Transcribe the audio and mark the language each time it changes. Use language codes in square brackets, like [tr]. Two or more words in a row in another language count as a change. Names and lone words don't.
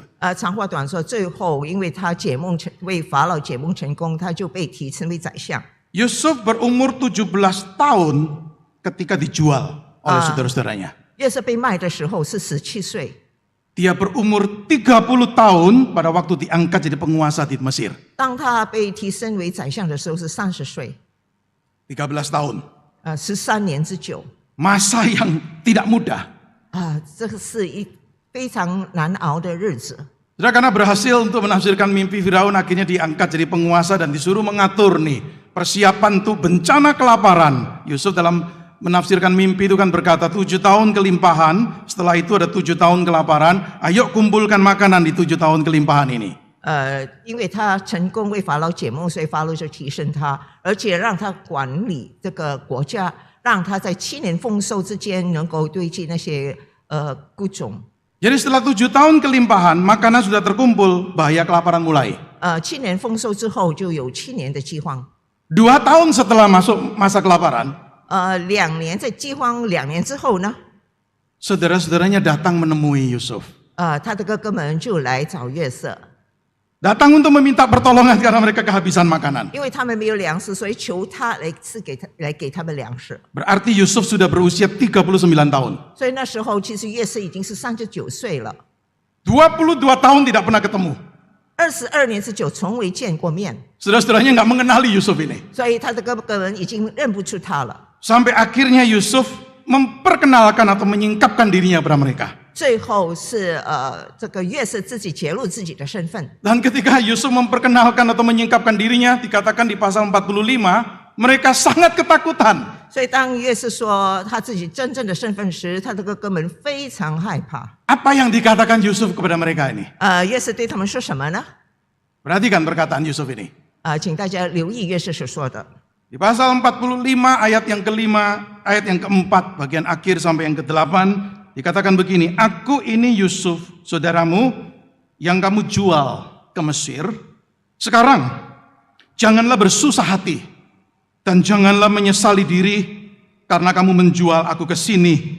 [zh] 长话短说，最后因为他为法老解梦成功，他就被提升为宰相。 [id] Yusuf berumur 17 tahun ketika dijual oleh saudara-saudaranya. [zh] 约瑟被卖的时候是17岁。 [id] Dia berumur 30 tahun pada waktu diangkat jadi penguasa di Mesir. [zh] 当他被提升为宰相的时候是30岁。 [id] 13 tahun. [zh] 13年之久。 [id] Masa yang tidak mudah. [zh] 这个是非常难熬的日子。 [id] Saudara, karena berhasil untuk menafsirkan mimpi Firaun, akhirnya diangkat jadi penguasa dan disuruh mengatur nih persiapan tuh bencana kelaparan. Yusuf dalam menafsirkan mimpi itu kan berkata 7 tahun kelimpahan, setelah itu ada 7 tahun kelaparan, ayo kumpulkan makanan di 7 tahun kelimpahan ini. [zh] 因为他成功为法老解梦，所以法老就提升他，而且让他管理这个国家，让他在7年丰收之间能够堆积那些谷种。 [id] Jadi setelah 7 tahun kelimpahan, makanan sudah terkumpul, bahaya kelaparan mulai. [zh] 7 年丰收之后就有7年的饥荒。 [id] 2 tahun setelah masuk masa kelaparan, [zh] 2 年在饥荒2年之后呢， [id] saudara-saudaranya datang menemui Yusuf. [zh] 他的哥哥们就来找约瑟， [id] Datang untuk meminta pertolongan karena mereka kehabisan makanan. [zh] 因为他们没有粮食，所以求他来给他们粮食。 [id] Berarti Yusuf sudah berusia 39 tahun. [zh] 所以那时候其实约瑟已经是39岁了 [id] 22 tahun tidak pernah ketemu. [zh] ，22 年之久从未见过面， [id] Saudara-saudaranya nggak mengenali Yusuf ini. [zh] 所以他的哥哥们已经认不出他了。 [id] Sampai akhirnya Yusuf memperkenalkan atau menyingkapkan dirinya kepada mereka. [zh] 最后是这个约瑟自己揭露自己的身份。 [id] Dan ketika Yusuf memperkenalkan atau menyingkapkan dirinya, dikatakan di pasal 45, mereka sangat ketakutan. [zh] 所以当约瑟说他自己真正的身份时，他的哥哥们非常害怕。 [id] Apa yang dikatakan Yusuf kepada mereka ini? [zh] 约瑟对他们说什么呢？ [id] Perhatikan perkataan Yusuf ini. [zh] 请大家留意约瑟所说的。 [id] Di pasal 45 ayat yang kelima, ayat yang keempat, bagian akhir sampai yang ke-8, dikatakan begini, aku ini Yusuf, saudaramu, yang kamu jual ke Mesir. Sekarang, janganlah bersusah hati, dan janganlah menyesali diri, karena kamu menjual aku ke sini.